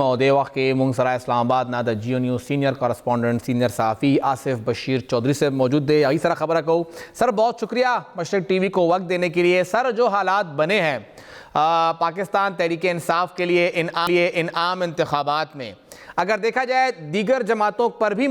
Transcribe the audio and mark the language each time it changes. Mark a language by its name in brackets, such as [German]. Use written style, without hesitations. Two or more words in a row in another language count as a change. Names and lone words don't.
[Pashto] او د وخت کې مونږ سره اسلام آباد نه د جیو نیوز [English] senior correspondent [Pashto] سینئر صحافی آصف بشیر چودھری [Urdu] سے موجود ہے یہی سارا خبر کو سر بہت شکریہ مشرق ٹی وی کو وقت دینے کے لیے سر جو حالات بنے ہیں پاکستان تحریک انصاف کے لیے ان عام انتخابات میں اگر دیکھا جائے دیگر جماعتوں پر بھی